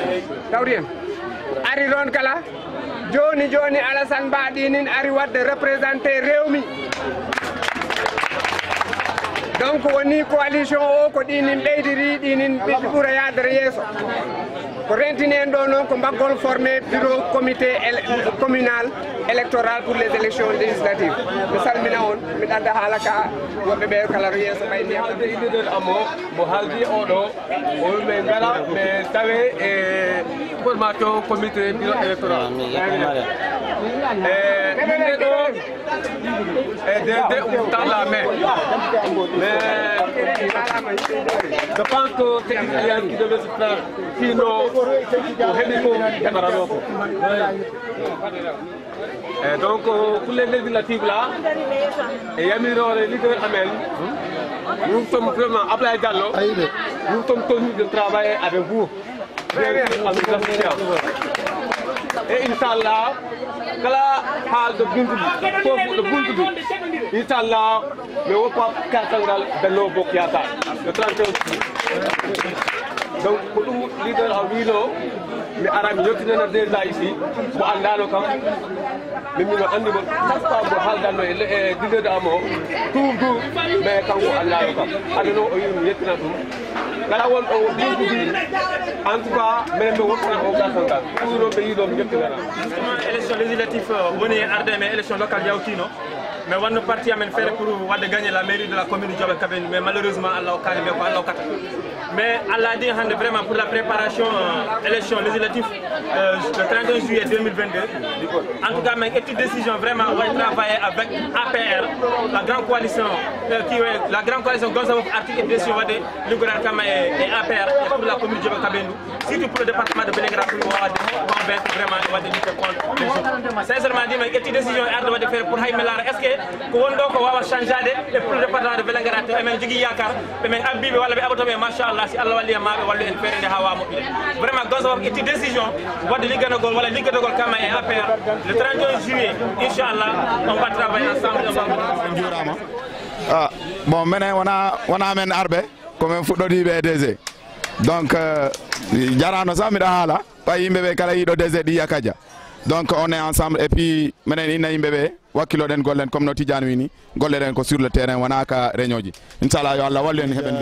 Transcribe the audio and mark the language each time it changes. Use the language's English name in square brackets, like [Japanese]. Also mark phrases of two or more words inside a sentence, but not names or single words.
[Fula] ari ɗon kala joni Alassane Ba ɗinin ari wadde représenté rewmi donc woni coalition o ko ɗinin ɓeydiri ɗinin ɓuura yadere yeeso ko rentini en ɗo noon ko mbaggol [French] formé bureau comité communal électoral pour les élections législatives [Fula] mi salmina on mi ɗadda haala ka woɓɓe ɓe kala to yeeso ɓay ndiyam ideden amo mo haaldi oɗo o ɓe ngala ɓe tawe e [French] formation comité bureau électoral [Fula] inde ɗo e DD [French] dans la main mais je pense que c'est une alliance qui devait se faire [Fula] sinon ko heɓi ko heɓarano ko [French] et donc pour les législatives là et [Fula] yamirore leader amen [French] nous sommes vraiment Ablaye Diallo nous sommes tenus de travailler avec vous [Fula] et Inch'Allah kala haalde buntuɗi fofuɗo buntuɗi Inch'Allah mi woppa kartalngal Benno Bokk Yakaar le 31 donc ko ɗum leader a wino mi ara mi yettinana [French] déjà ici [Fula] mo andano kam mimino andimo [French] chaque fois [Fula] mo haaldanno e leader amo toujours mais kanko andano kam andano o yimi yettina ɗum kala wonɗo buntuɗi [French] en tout cas [Fula] minen ɓe woppana o kartalngal toujours ɓe yiiɗo mi yettinana [French] élection législative [Fula] woni arde [French] mais élection locale yawtino mais [Fula] wonno parti amen feere [French] pour wadde gagner la mairie de la commune de Diobe Kabeni mais malheureusement [Fula] Allah o kaali ɓe ko Allah o kata [French] mais Allah dit hande vraiment pour la préparation élection législative le 31 juillet 2022 en tout cas mais une décision vraiment on va travailler avec APR la grande coalition la grande coalition Gonzalo article et décision [Fula] wadde liggoral kama [French] et APR et pour la commune de Diobe Kabeni surtout pour le département de Vélingara pour [Fula] wadde [French] convaincre vraiment [Fula] wadde [French] lutter contre sincèrement dit mais une décision [Fula] arde wadde [French] faire pour [Fula] hay melara [French] est ce que [Fula] ko wonɗo ko wawa changeade e [French] pour le département de Vélingara [Fula] to emen jogui yakar ɓemen abbiɓe walla ɓe aɓatoɓe machallah si Allah walli e maɓe wallu en feere nde ha wawa moƴƴude vraiment Gonzalo itti décision wadde ligganogol walla liggadogol kama e APR [French] le 31 juillet inchallah on va travailler ensemble [Fula] jurama bon minen wona men arɓe komin fuɗɗodiɓe e DG donc jarano sa mbiɗa haala ɓay yimɓeɓe kala yiiɗo DG ɗiya Kadia [French] donc on est ensemble et puis [Fula] minen inna yimɓeɓe wakkiloɗen gollen comme no Tidiane wini golleɗen ko [French] sur le terrain [Fula] wona ka réunion ji inchallah yo Allah wallu en heɓen